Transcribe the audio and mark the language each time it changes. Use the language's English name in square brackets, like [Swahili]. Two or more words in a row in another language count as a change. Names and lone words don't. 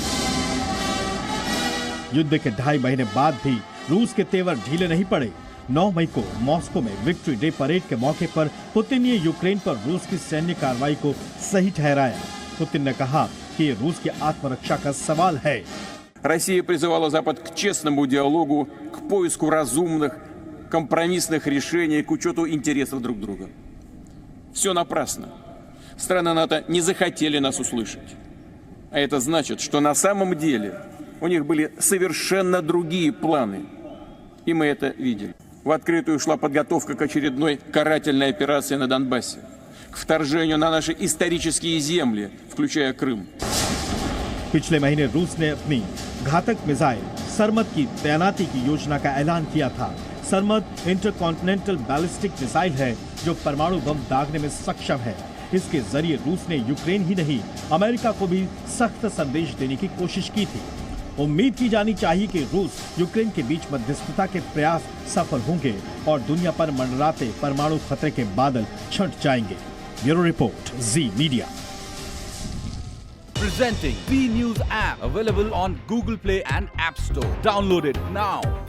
[Hindi] युद्ध के 2.5 महीने बाद भी रूस के तेवर ढीले नहीं पड़े। 9 मई को मॉस्को में विक्ट्री डे परेड के मौके पर पुतिन ने यूक्रेन पर रूस की सैन्य कार्रवाई को सही ठहराया। पुतिन ने कहा कि ये रूस की आत्मरक्षा का सवाल है। [Russian] Россия призывала Запад к честному диалогу, к поиску разумных компромиссных решений, к учету интересов друг друга. Все напрасно. Страны НАТО не захотели нас услышать. А это значит, что на самом деле у них были совершенно другие планы. И мы это видели. В открытую шла подготовка к очередной карательной операции на Донбассе, к вторжению на наши исторические земли, включая Крым. [Hindi] पिछले महीने रूस ने अपनी घातक मिसाइल सरमद की तैनाती की योजना का ऐलान किया था। सरमद इंटरकॉन्टिनेंटल बैलिस्टिक मिसाइल है जो परमाणु बम दागने में सक्षम है। इसके जरिए रूस ने यूक्रेन ही नहीं अमेरिका को भी सख्त संदेश देने की कोशिश की थी। उम्मीद की जानी चाहिए कि रूस यूक्रेन के बीच मध्यस्थता के प्रयास सफल होंगे और दुनिया पर मंडराते परमाणु खतरे के बादल छंट जाएंगे। ब्यूरो रिपोर्ट, जी मीडिया। [English] Presenting B News app, available on Google Play and App Store. Download it now.